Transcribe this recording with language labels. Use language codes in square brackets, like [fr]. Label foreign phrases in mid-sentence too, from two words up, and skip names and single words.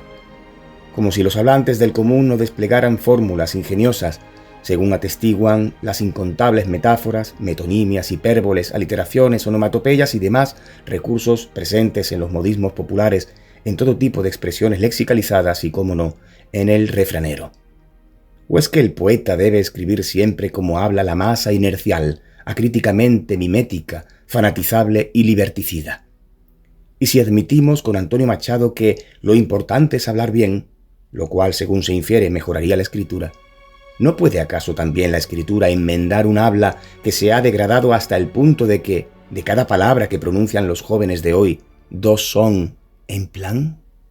[es] Como si los hablantes del común no desplegaran fórmulas ingeniosas, según atestiguan las incontables metáforas, metonimias, hipérboles, aliteraciones, onomatopeyas y demás recursos presentes en los modismos populares, en todo tipo de expresiones lexicalizadas y, cómo no, en el refranero. ¿O es que el poeta debe escribir siempre como habla la masa inercial, acríticamente mimética, fanatizable y liberticida? Y si admitimos con Antonio Machado que lo importante es hablar bien, lo cual, según se infiere, mejoraría la escritura, ¿no puede acaso también la escritura enmendar un habla que se ha degradado hasta el punto de que, de cada palabra que pronuncian los jóvenes de hoy, dos son en plan?